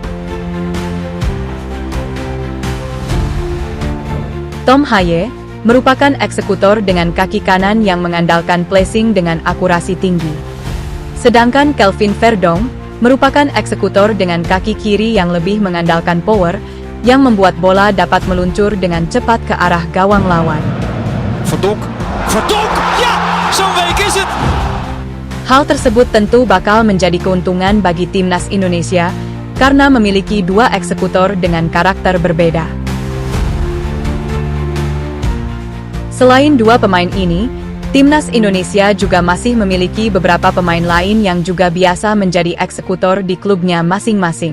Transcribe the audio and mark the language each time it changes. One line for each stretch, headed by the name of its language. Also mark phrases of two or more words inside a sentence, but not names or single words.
Indonesian: Tom Hye merupakan eksekutor dengan kaki kanan yang mengandalkan placing dengan akurasi tinggi. Sedangkan Kelvin Verdong merupakan eksekutor dengan kaki kiri yang lebih mengandalkan power, yang membuat bola dapat meluncur dengan cepat ke arah gawang lawan.
Dutch: Verdonk, ja, zo'n week is het!
Indonesian: Hal tersebut tentu bakal menjadi keuntungan bagi Timnas Indonesia, karena memiliki dua eksekutor dengan karakter berbeda. Selain dua pemain ini, Timnas Indonesia juga masih memiliki beberapa pemain lain yang juga biasa menjadi eksekutor di klubnya masing-masing.